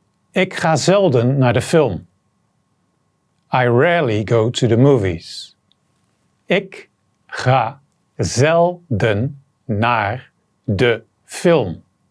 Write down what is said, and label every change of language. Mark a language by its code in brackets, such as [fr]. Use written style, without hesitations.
[nl] Ik ga zelden naar de film. [en] I rarely go to the movies. [nl] Ik ga zelden naar de film.